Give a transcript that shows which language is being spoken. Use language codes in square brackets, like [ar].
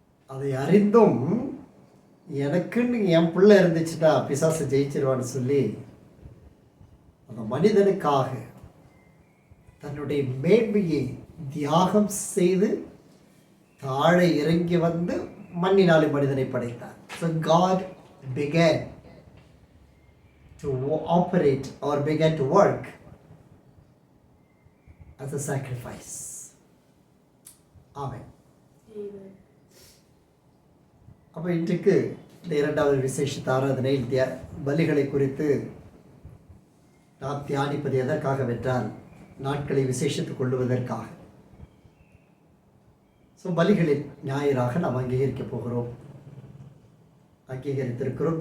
[ta] அதை அறிந்தும் எனக்குன்னு என் பிள்ளை இருந்துச்சுன்னா பிசாசு ஜெயிச்சிருவான்னு சொல்லி அந்த மனிதனுக்காக தன்னுடைய மேன்மையை தியாகம் செய்து தாழை இறங்கி வந்து மண்ணினாலே மனிதனை படைத்தார். [en] So God began to operate or began to work as a sacrifice. Amen. [ta] அப்போ இன்றைக்கு இந்த இரண்டாவது விசேஷித்த ஆராதனையில் பலிகளை குறித்து நாம் தியானிப்பது எதற்காகவென்றால் நாட்களை விசேஷித்துக் கொள்ளுவதற்காக. ஸோ பலிகளின் ஞாயிறாக நாம் அங்கீகரிக்கப் போகிறோம், அங்கீகரித்திருக்கிறோம்.